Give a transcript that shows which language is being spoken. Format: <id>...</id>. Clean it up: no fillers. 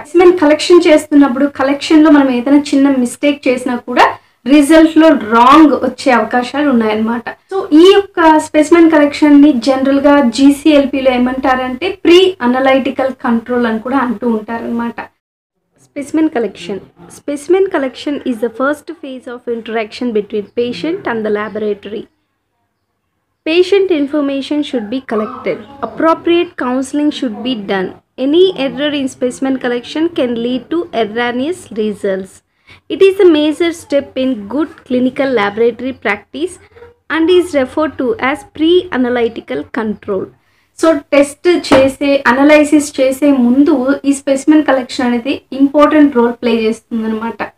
<te>Specimen collection చేస్తున్నప్పుడు కలెక్షన్లో మనం ఏదైనా చిన్న మిస్టేక్ చేసినా కూడా రిజల్ట్లో రాంగ్ వచ్చే అవకాశాలు ఉన్నాయన్నమాట. సో ఈ యొక్క స్పెసిమెన్ కలెక్షన్ని జనరల్గా జీసీఎల్పిలో ఏమంటారంటే ప్రీ అనలైటికల్ కంట్రోల్ అని కూడా అంటూ ఉంటారనమాట.</te> <en>Specimen collection is the first phase of interaction between patient and the laboratory. Patient information should be collected. Appropriate counseling should be done. Any error in specimen collection can lead to erroneous results. It is a major step in good clinical laboratory practice and is referred to as pre-analytical control.</en> <te>So test చేసే analysis చేసే ముందు ఈ specimen collection అనేది important role play చేస్తుంది అనమాట.</te>